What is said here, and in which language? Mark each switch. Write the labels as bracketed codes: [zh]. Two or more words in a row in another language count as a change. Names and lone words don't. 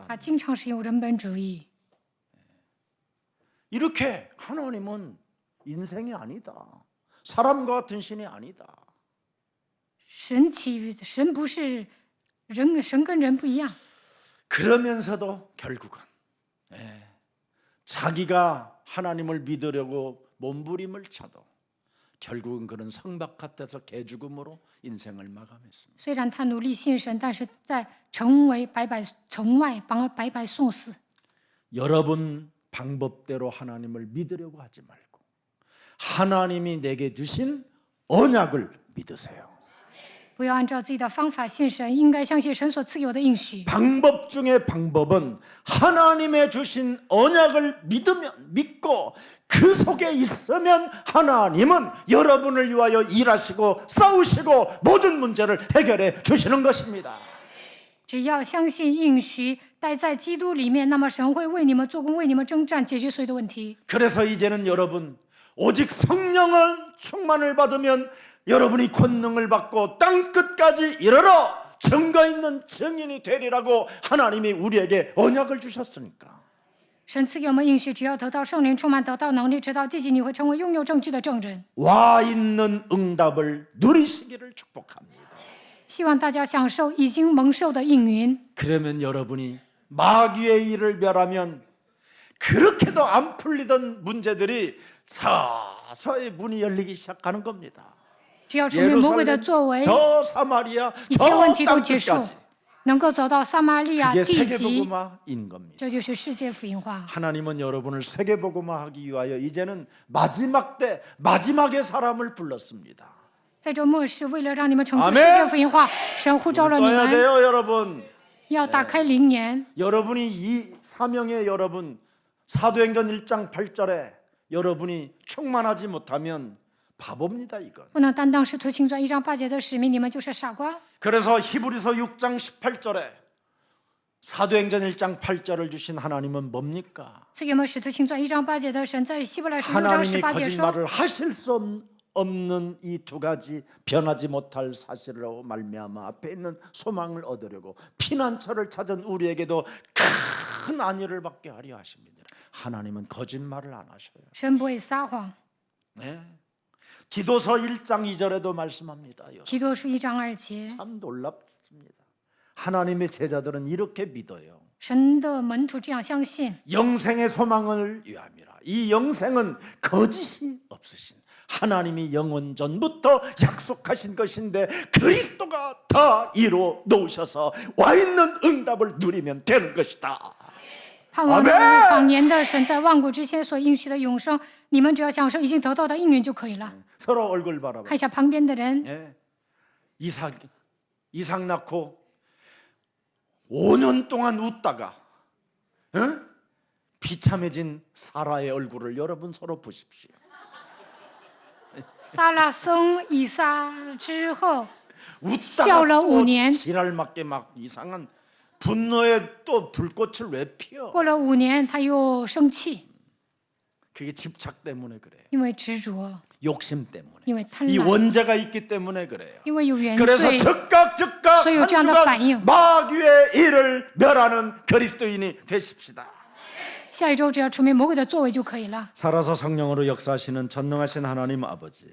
[zh] 他经常使用人本主义。 [ko] 이렇게 하나님은 인생이 아니다. 사람과 같은 신이 아니다. [zh] 神不是人，神跟人不一样。 [ko] 그러면서도 결국은 자기가 하나님을 믿으려고 몸부림을 쳐도 결국은 그는 성박 같아서 개죽음으로 인생을 마감했습니다. [zh] 虽然他努力信神，但是在城外白白送死。 [ko] 여러분 방법대로 하나님을 믿으려고 하지 말고 하나님이 내게 주신 언약을 믿으세요. [zh] 不要按照自己的方法信神，应该相信神所赐给我的应许。 [ko] 방법 중에 방법은 하나님의 주신 언약을 믿고 그 속에 있으면 하나님은 여러분을 위하여 일하시고 싸우시고 모든 문제를 해결해 주시는 것입니다. [zh] 只要相信应许，待在基督里面，那么神会为你们做工，为你们征战，解决所有的问题。 [ko] 그래서 이제는 여러분 오직 성령을 충만을 받으면 여러분이 권능을 받고 땅 끝까지 이르러 증거 있는 증인이 되리라고 하나님이 우리에게 언약을 주셨으니까. [zh] 神赐给我们应许，只要得到圣灵充满，得到能力，直到地极，你会成为拥有证据的证人。 [ko] 와 있는 응답을 누리시기를 축복합니다. [zh] 希望大家享受已经蒙受的应允。 [ko] 그러면 여러분이 마귀의 일을 멸하면 그렇게도 안 풀리던 문제들이 서서히 문이 열리기 시작하는 겁니다. [zh] 只要除灭魔鬼的作为， [ko] 저 사마리아 [zh] 一切问题 [ko] 저 [zh] 都结束， [ko] 땅끝까지 [zh] 能够走到撒玛利亚 [ko] 그게 [zh] 地极， [ko] 세계복음화인 겁니다. [zh] 这就是世界福音化。 [ko] 하나님은 여러분을 세계복음화하기 위하여 이제는 마지막 때 마지막의 사람을 불렀습니다. [zh] 在这末世，为了让你们成就 [ko] 아멘 [zh] 世界福音化，神呼召了你 [ko] 떠야 [zh] 们， [ko] 돼요, 여러분. [zh] 要打开灵眼。 [ko] 여러분이 이 사명에 여러분 사도행전 1장 8절에 여러분이 충만하지 못하면 바보입니다, 이건. [zh] 不能担当使徒行传1章8节的使命，你们就是傻瓜。 [ko] 그래서 히브리서 6장 18절에 사도행전 1장 8절을 주신 하나님은 뭡니까? [zh] 赐给我们使徒行传1章8节的神，在希伯来书6章 [ko] 하나님이 [zh] 18节说， [ko] 거짓말을 하실 수 없는 이 두 가지 변하지 못할 사실로 말미암아 앞에 있는 소망을 얻으려고 피난처를 찾은 우리에게도 큰 안위를 받게 하려 하십니다. 하나님은 거짓말을 안 하셔요. [zh] 神不会撒谎。 [ko] 네. 기도서 1장 2절에도 말씀합니다. [zh] 提多书1章2节， [ko] 참 놀랍습니다. 하나님의 제자들은 이렇게 믿어요. [zh] 神的门徒这样相信， [ko] 영생의 소망을 위함이라. 이 영생은 거짓이 없으신 하나님이 영원 전부터 약속하신 것인데 그리스도가 다 이루어 놓으셔서 와 있는 응답을 누리면 되는 것이다. [zh] 盼望那位谎言的神在万古之前所应许的永生，你们只要享受已经得到的应允就可以了。 [ko] 서로 얼굴 바라봐. [zh] 看一下旁边的人， [ko] 예. 이삭 낳고 5년 동안 웃다가 비참해진 사라의 얼굴을 여러분 서로 보십시오. [zh] 撒拉生以撒之后， [ko] 웃다가 [zh] 笑了5 [ko] 또 [zh] 年， [ko] 지랄 맞게 막 이상한 분노에 또 불꽃을 왜 피워? [zh] 过了5年，他又生气， [ko] 그게 집착 때문에 그래요. [zh] 因为执着， [ko] 욕심 때문에. [zh] 因为贪 [ko] 이 [zh] 婪， [ko] 원죄가 있기 때문에 그래요. [zh] 因为有原 [ko] 그래서 [zh] 罪， [ko] 즉각 [zh] 所以有这样的 [ko] 한 [zh] 反应。 [ko] 주간 마귀의 일을 멸하는 그리스도인이 되십시다. [zh] 下一周只要除灭魔鬼的作为就可以了。 [ko] 살아서 성령으로 역사하시는 전능하신 하나님 아버지,